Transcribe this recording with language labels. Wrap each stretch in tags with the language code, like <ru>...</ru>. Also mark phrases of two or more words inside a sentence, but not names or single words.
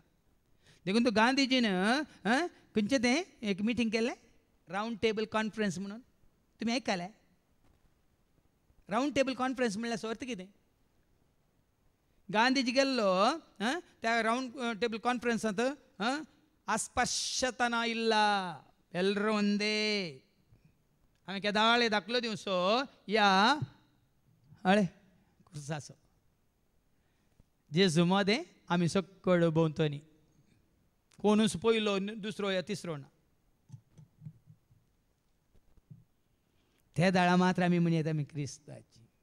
<kok>देखून तो गांधीजीन खंयचें तें एक मिटींग केलें रावंड टेबल कॉन्फरन्स म्हणून. तुमी आयकलें? रावंड टेबल कॉन्फरन्स म्हणल्यार अर्थ कितें? गांधीजी गेल्लो त्या रावंड टेबल कॉन्फरन्सांत अस्पश्यतना</kok> <kn>ಇಲ್ಲ ಎಲ್ಲರೂ ಒಂದೇ.</kn> <kok>हांवें केदाळे दाखलो दिवचो या हळे कुर्साचो जेजू मदें आमी सकयल भोंवतणी कोणूच पयलो दुसरो या तिसरो ना. त्या दाळा मात्र आमी म्हणयत आमी क्रिस्ताची.</kok>